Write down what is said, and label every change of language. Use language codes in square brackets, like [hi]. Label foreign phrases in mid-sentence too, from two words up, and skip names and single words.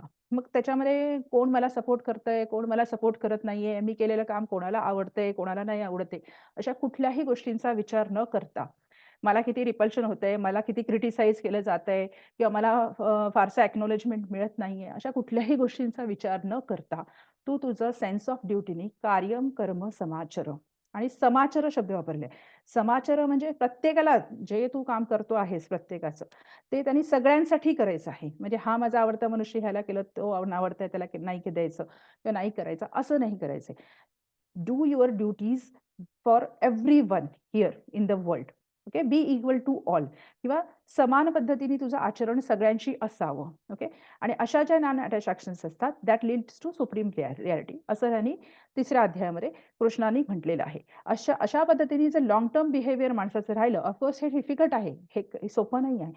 [mr] मग त्याच्यामध्ये कोण मला सपोर्ट करतंय, कोण मला सपोर्ट करत नाहीये, मी केलेलं काम कोणाला आवडतंय, कोणाला नाही आवडत आहे, अशा कुठल्याही गोष्टींचा विचार न करता, मला किती रिपल्शन होतंय, मला किती क्रिटिसाइज केलं जातंय किंवा मला फारसं अॅक्नॉलेजमेंट मिळत नाहीये, अशा कुठल्याही गोष्टींचा विचार न करता तू तुझं [en] sense of dutyनी [sa] कार्यम कर्म समाचर [mr] आणि समाचर शब्द वापरले. समाचर म्हणजे प्रत्येकाला जे तू काम करतो आहेस प्रत्येकाचं, ते त्यांनी सगळ्यांसाठी करायचं आहे. म्हणजे हा माझा आवडता मनुष्य ह्याला केलं, तो आवडताय त्याला नाही द्यायचं किंवा नाही करायचं, असं नाही करायचंय. [en] Do your duties for everyone here in the world. OK, be equal to all [mr] किंवा समान पद्धतीने तुझं आचरण सगळ्यांशी असावं. ओके, आणि अशा ज्या [en] non attach [mr] असतात [en] that leads to supreme reality, [mr] असं त्यांनी 3ऱ्या अध्यायामध्ये कृष्णाने म्हटलेलं आहे. अशा अशा पद्धतीने जर [en] long term behaviour [mr] माणसाचं राहिलं, [en] of course [mr] हे डिफिकल्ट आहे, हे सोपं नाही आहे.